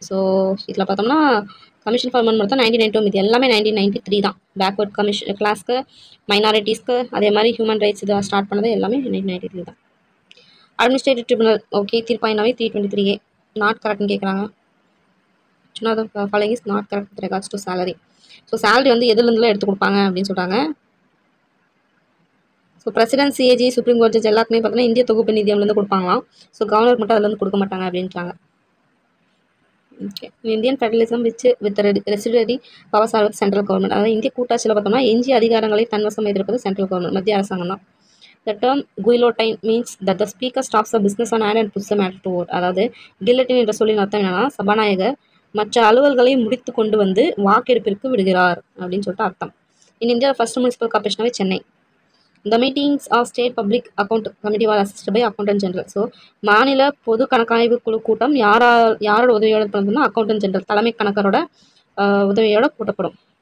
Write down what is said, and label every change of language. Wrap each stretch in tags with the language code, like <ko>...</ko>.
<ta>So இதில் பார்த்தோம்னா commission for women மட்டும் 1992, இது எல்லாமே 1993 தான். பேக்வர்ட் கமிஷன் கிளாஸ்க்கு, மைனாரிட்டிஸ்க்கு, அதே மாதிரி ஹியூமன் ரைட்ஸ் இதை ஸ்டார்ட் பண்ணது எல்லாமே 1993 தான். Administrative tribunal okay தீர்ப்பாயினாவே 323A not கரெக்ட்னு கேட்குறாங்க.</ta> <en>சொன்னால் the following is not correct with regards to salary.</en> <ta>So salary வந்து எதுலேருந்துலாம் எடுத்து கொடுப்பாங்க அப்படின்னு சொல்கிறாங்க. So president, CAG, supreme court judge எல்லாருக்குமே பார்த்தீங்கன்னா இந்திய தொகுப்பு நிதியம்லேருந்து கொடுப்பாங்களாம். ஸோ கவர்னர் மட்டும் அதுலேருந்து கொடுக்க மாட்டாங்க அப்படின்றாங்க. Okay,</ta> <en>Indian federalism with residuary powers are with central government.</en> <ta>அதாவது இந்திய கூட்டாட்சியில் பார்த்தோம்னா எஞ்சிய அதிகாரங்களை தன்வசம் வைத்திருப்பது சென்ட்ரல் கவர்மெண்ட், மத்திய அரசாங்கம் தான்.</ta> <en>The term guillotine means that the speaker stops the business on hand and puts the matter to vote.</en> <ta>அதாவது கில்லட்டின் என்ற சொல்லின் அர்த்தம் என்னன்னா சபாநாயகர் மற்ற அலுவல்களை முடித்து கொண்டு வந்து வாக்கெடுப்பிற்கு விடுகிறார் அப்படின்னு சொல்லிட்டு அர்த்தம்.</ta> <en>In India first municipal கார்பரேஷனாவே Chennai. The meetings of state public account committee were assisted by accountant general.</en> <ta>So மாநில பொது கணக்காய்வு குழு கூட்டம் யாரோட உதவியோட பண்ணணும்னா அக்கௌண்டன்ட் ஜெனரல் தலைமை கணக்கரோட உதவியோட கூட்டப்படும்.</ta>